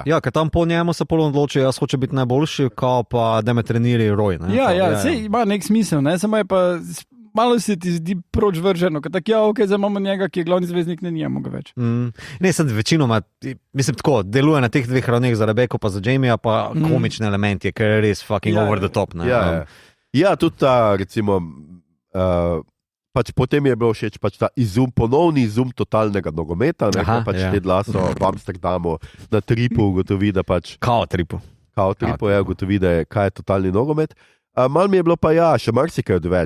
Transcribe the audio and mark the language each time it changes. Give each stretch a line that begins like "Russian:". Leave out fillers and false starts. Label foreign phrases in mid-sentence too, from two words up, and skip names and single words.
Slovenian: Ja, ker tam po njemu se pol odloči, jaz hoče biti najboljši, kao pa da me treniri Roy. Sej ima nek smisel, samo je pa malo se ti zdi proč vrženo, ker tako, zdaj imamo njega, ki je glavni zvezdnik, ne njemu ga več. Ne, sem večinoma, mislim tako, deluje na teh dveh ravneh za Rebeko pa za Jamija, pa komični element je, ker je res
English: fucking over the top.
Slovenian: Ja, tudi ta, recimo, pač potem je bilo všeč pač ta ponovni izum totalnega nogometa, pač Ted Lasso v Amsterdamu na tripu ugotovi, da pač... Kao tripu, ugotovi, da je kaj je totalni nogomet. Mal mi je bilo pa še marsikaj odveč.